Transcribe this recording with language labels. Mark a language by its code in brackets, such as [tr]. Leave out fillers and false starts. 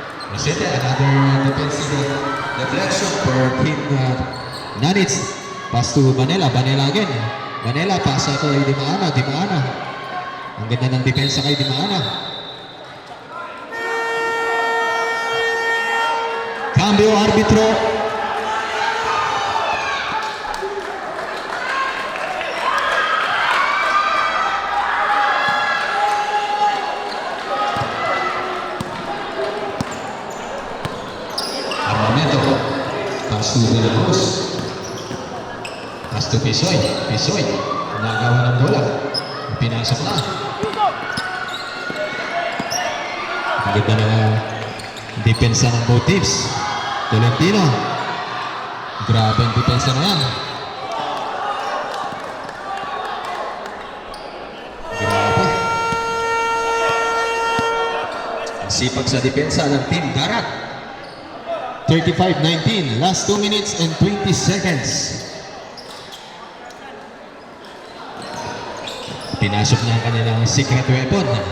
[en] Rosetta, another defensive deflection for Team Nanitz. Pass to Banela again. Pass kay Dimaana. [tl] Ang ganda ng depensa kay Dimaana. Cambio arbitro. Armamento. Pass to De La Cruz. Pass to Pisoy. Nagawa ng bola. Pinasok na. Ang ganda na depensa ng [en] both teams. [tl] Tolentino. Grabe ang depensa na yan. Grabe. Ang sipag sa depensa ng Team Garat. 35-19. [en] Last 2 minutes and 20 seconds. [tl] Pinasok na ang kanilang secret weapon.